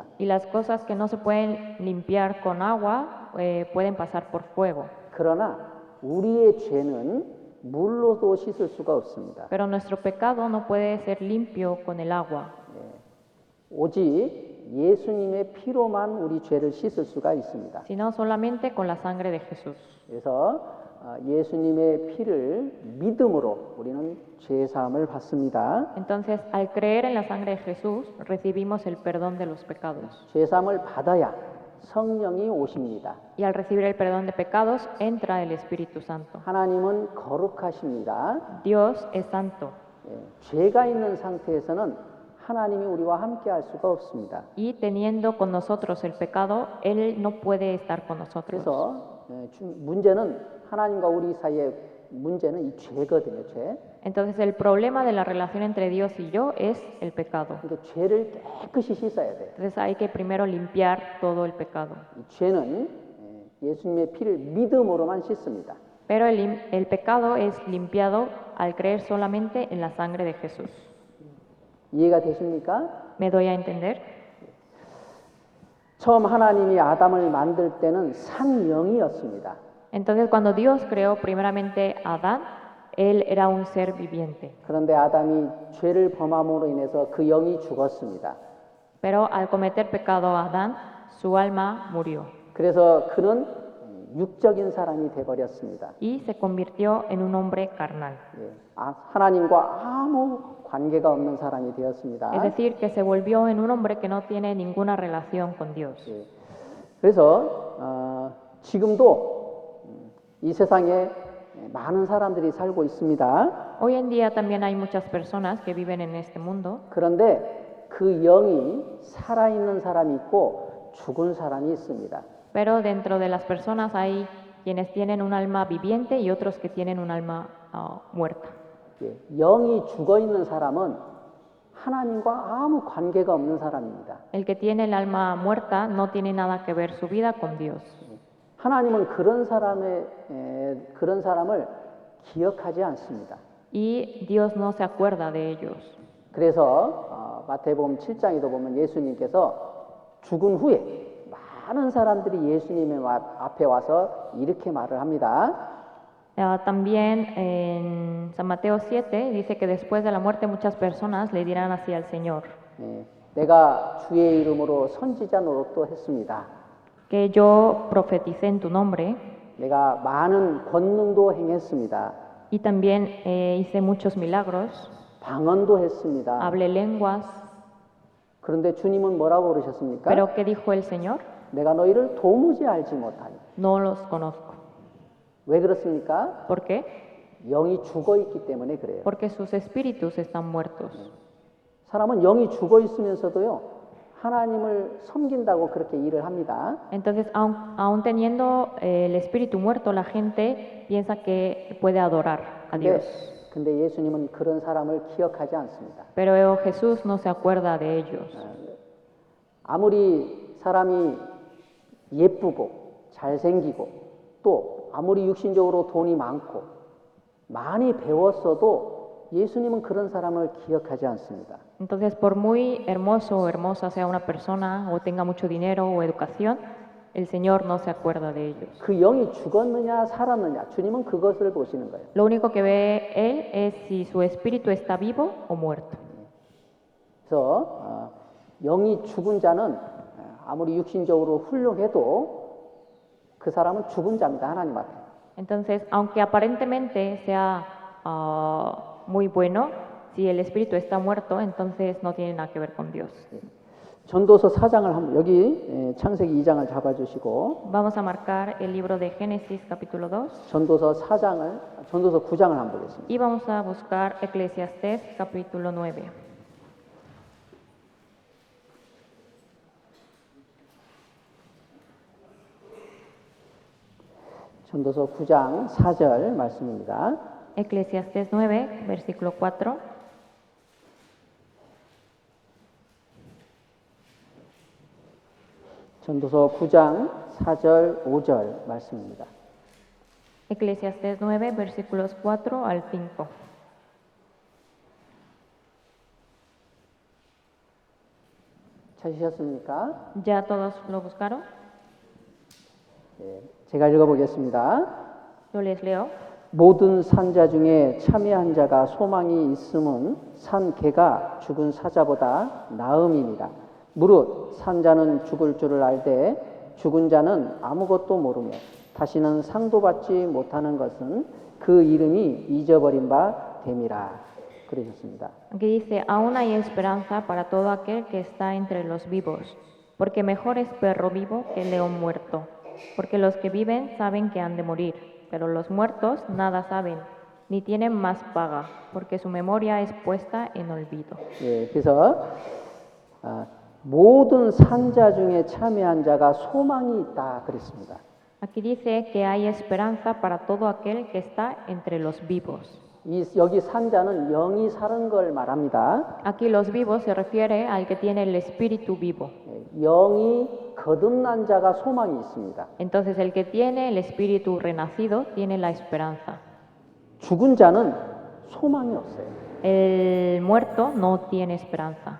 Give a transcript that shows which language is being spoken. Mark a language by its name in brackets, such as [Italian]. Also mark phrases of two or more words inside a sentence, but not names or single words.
[Spanish] Y las cosas que no se pueden limpiar con agua pueden pasar por fuego. [Korean] 그러나 우리의 죄는 물로도 씻을 수가 없습니다. [Spanish] Pero nuestro pecado no puede ser limpio con el agua. [Korean] 오직 예수님의 피로만 우리 죄를 씻을 수가 있습니다. [Spanish] Sino solamente con la sangre de Jesús. [Korean] 그래서 예수님의 피를 믿음으로 우리는 죄 사함을 받습니다. [Spanish] Entonces, al creer en la sangre de Jesús, recibimos el perdón de los pecados. [Korean] 죄 사함을 받아야 성령이 오십니다. [Spanish] Y al recibir el perdón de pecados, entra el Espíritu Santo. [Korean] 하나님은 거룩하십니다. [Spanish] Dios es santo. [Korean] 죄가 있는 상태에서는 하나님이 우리와 함께 할 수가 없습니다. [Spanish] Y teniendo con nosotros el pecado, Él no puede estar con nosotros. [Korean] 그래서 문제는 하나님과 우리 사이의 문제는 이 죄거든요. 죄. [Spanish] Entonces, el problema de la relación entre Dios y yo es el pecado. [Korean] 그러니까 죄를 깨끗이 씻어야 돼요. [Spanish] Entonces, hay que primero limpiar todo el pecado. [Korean] 이 죄는 예수님의 피를 믿음으로만 씻습니다. [Spanish] Pero el pecado es limpiado al creer solamente en la sangre de Jesús. [Korean] 이해가 되십니까? [Spanish] ¿Me doy a entender? [Korean] 처음 하나님이 아담을 만들 때는 산영이었습니다. [Spanish] Entonces, cuando Dios creó primeramente a Adán, él era un ser viviente. [Korean] 그런데 아담이 죄를 범함으로 인해서 그 영이 죽었습니다. [Spanish] Pero al cometer pecado Adán, su alma murió [Korean] 그래서 그는 육적인 사람이 되어버렸습니다. [Spanish] y se convirtió en un hombre carnal. [Korean] 하나님과 아무 관계가 없는 사람이 되었습니다. [Spanish] Es decir, que se volvió en un hombre que no tiene ninguna relación con Dios. [Korean] 그래서 지금도 이 세상에 많은 사람들이 살고 있습니다. [Spanish] Hoy en día también hay muchas personas que viven en este mundo, [Korean] 그런데 그 영이 살아있는 사람이 있고 죽은 사람이 있습니다. [Spanish] pero dentro de las personas hay quienes tienen un alma viviente y otros que tienen un alma muerta. [Korean] 영이 죽어 있는 사람은 하나님과 아무 관계가 없는 사람입니다. [Spanish] El que tiene el alma muerta no tiene nada que ver su vida con Dios. [Korean] 하나님은 그런 사람을 기억하지 않습니다. [Spanish] Y Dios no se acuerda de ellos. [Korean] 그래서 마태복음 7장에도 보면 예수님께서 죽은 후에 많은 사람들이 예수님의 앞에 와서 이렇게 말을 합니다. [Spanish] También en San Mateo 7 dice que después de la muerte muchas personas le dirán así al Señor, [Korean] 내가 주의 이름으로 선지자 노릇도 했습니다. [Spanish] que yo profeticé en tu nombre [Korean] 내가 많은 권능도 행했습니다. [Spanish] y también hice muchos milagros, [Korean] 방언도 했습니다. [Spanish] hablé lenguas. [Korean] 그런데 주님은 뭐라고 그러셨습니까? [Spanish] Pero ¿qué dijo el Señor? [Korean] 내가 너희를 도무지 알지 못하니. [Spanish] No los conozco. [Korean] 왜 그렇습니까? [Spanish] ¿Por qué? [Korean] 영이 죽어 있기 때문에 그래요. [Spanish] Porque sus espíritus están muertos. [Korean] 사람은 영이 죽어 있으면서도요, 하나님을 섬긴다고 그렇게 일을 합니다. [Spanish] Entonces, aun teniendo el espíritu muerto, la gente piensa que puede adorar a Dios. [Korean] 근데 예수님은 그런 사람을 기억하지 않습니다. [Spanish] Pero Jesús no se acuerda de ellos. [Korean] 아무리 사람이 예쁘고 잘생기고 또 아무리 육신적으로 돈이 많고 많이 배웠어도 예수님은 그런 사람을 기억하지 않습니다. [Spanish] Entonces, por muy hermoso o hermosa sea una persona o tenga mucho dinero o educación, el Señor no se acuerda de ellos. [Korean] 그 영이 죽었느냐 살았느냐 주님은 그것을 보시는 거예요. [Spanish] Lo único que ve Él es si su espíritu está vivo o muerto. [Korean] 그래서 영이 죽은 자는 아무리 육신적으로 훌륭해도 그 사람은 죽은 자입니다. 하나님 앞에. [Spanish] Entonces, aunque aparentemente sea muy bueno, si el espíritu está muerto, entonces no tiene nada que ver con Dios. [Korean] 전도서 4장을 한번 여기 창세기 2장을 잡아주시고 [Spanish] Vamos a marcar el libro de Génesis capítulo 2 [Korean] 전도서 9장을 한번 보겠습니다. [Spanish] y vamos a buscar Eclesiastés capítulo 9. [Korean] 전도서 9장 4절 말씀입니다. [Spanish] Eclesiastés 9, versículo 4. [Korean] 전도서 9장 4절 5절 말씀입니다. [Spanish] Eclesiastés 9, versículos 4 al 5. [Korean] 찾으셨습니까? [Spanish] ¿Ya todos lo buscaron? [Korean] 제가 읽어보겠습니다. [Spanish] Yo les leo. [Korean] 모든 산자 중에 참여한 자가 소망이 있음은 산 개가 죽은 사자보다 나음이니라. 무릇 산자는 죽을 줄을 알되 죽은 자는 아무것도 모르며 다시는 상도 받지 못하는 것은 그 이름이 잊어버린 바 됨이라. 그러셨습니다. [Spanish] Aquí dice, aún hay esperanza para todo aquel que está entre los vivos, porque mejor es perro vivo que león muerto, porque los que viven saben que han de morir, pero los muertos nada saben, ni tienen más paga, porque su memoria es puesta en olvido. [Korean] 예, 그래서 모든 산자 중에 참여한 자가 소망이 있다 그랬습니다. [Spanish] Aquí dice que hay esperanza para todo aquel que está entre los vivos. [Korean] 여기 산자는 영이 사는 걸 말합니다. [Spanish] Aquí los vivos se refiere al que tiene el espíritu vivo. [Korean] 영이 거듭난 자가 소망이 있습니다. [Spanish] Entonces el que tiene el espíritu renacido tiene la esperanza. [Korean] 죽은 자는 소망이 없어요. [Spanish] El muerto no tiene esperanza.